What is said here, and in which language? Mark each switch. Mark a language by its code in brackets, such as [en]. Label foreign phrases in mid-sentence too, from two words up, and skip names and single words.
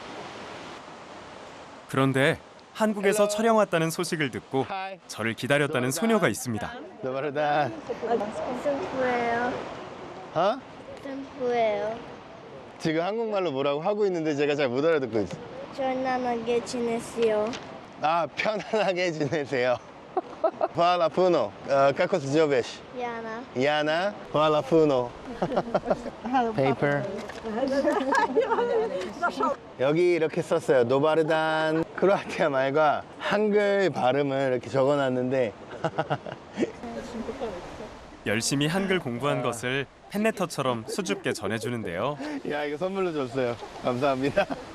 [ko] 그런데 한국에서 촬영 왔다는 소식을 듣고 저를 기다렸다는 소녀가 있습니다. 너바르다. 템프예요. 어? 템프예요. 지금 한국말로 뭐라고 하고 있는데 제가 잘 못 알아듣고 있어요. 편안하게 지내세요. 아, 편안하게 지내세요. [hr] Fala Puno, kako se zoveš? Jana. Jana, hvala puno. Paper. [ko] 여기 이렇게 썼어요. 노바르단. 크로아티아 말과 한글 발음을 이렇게 적어놨는데 열심히 한글 공부한 것을 팬레터처럼 수줍게 전해주는데요. 야, 이거 선물로 줬어요. 감사합니다.